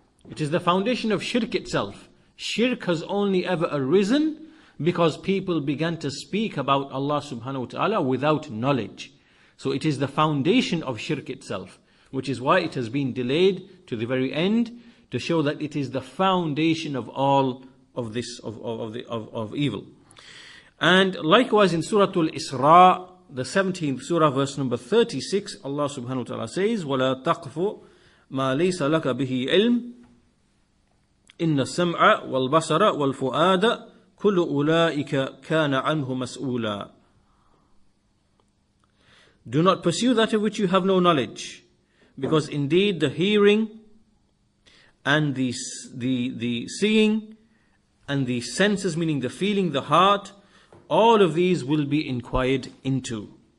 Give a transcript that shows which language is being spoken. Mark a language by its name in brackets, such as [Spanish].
[English] It is the foundation of shirk itself. Shirk has only ever arisen because people began to speak about Allah subhanahu wa ta'ala without knowledge. So it is the foundation of shirk itself, which is why it has been delayed to the very end, to show that it is the foundation of all of this of evil. And likewise in Surah Al-Isra, the 17th surah, verse number 36, Allah subhanahu wa ta'ala says, [Arabic] وَلَا تَقْفُ مَا لَيْسَ لَكَ بِهِ عِلْمٍ إِنَّ السَّمْعَ وَالْبَصَرَ وَالْفُؤَادَ كُلُّ أُولَٰئِكَ كَانَ عَنْهُ مَسْئُولًا. [English] Do not pursue that of which you have no knowledge, because indeed the hearing and the seeing and the senses, meaning the feeling, the heart, all of these will be inquired into.